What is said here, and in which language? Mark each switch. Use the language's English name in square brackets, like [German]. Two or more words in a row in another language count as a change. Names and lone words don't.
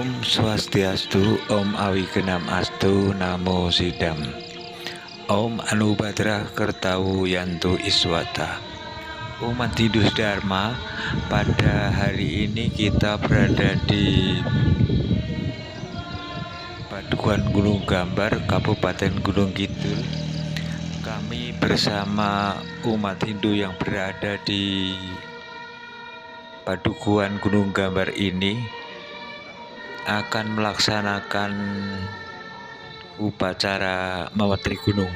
[Sanskrit] Swastiastu, Om Awigenam Astu, Namo Sidam. Om Anubhadra Kertawu Yantu Iswata. [Indonesian] Umat Hindu Dharma, pada hari ini kita berada di Padukuhan Gunung Gambar, Kabupaten Gunung Kidul. Kami bersama umat Hindu yang berada di Padukuhan Gunung Gambar ini akan melaksanakan upacara Mawatri Gunung.